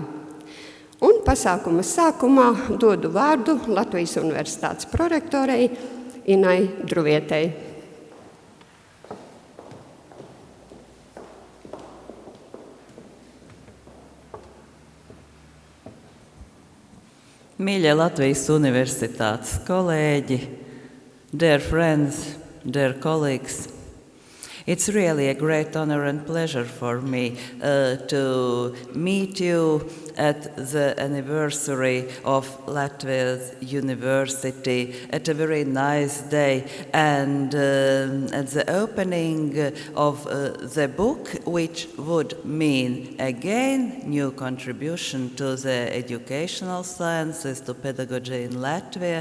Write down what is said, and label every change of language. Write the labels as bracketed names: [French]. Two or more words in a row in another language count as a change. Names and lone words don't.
[Latvian] Un pasākuma sākumā dodu vārdu Latvijas Universitātes prorektorei Inai Druvietei. Mīļie Latvijas Universitātes kolēģi, [English] dear friends, dear colleagues, it's really a great honor and pleasure for me to meet you at the anniversary of Latvia's University at a very nice day and at the opening of the book, which would mean again new contribution to the educational sciences, to pedagogy in Latvia.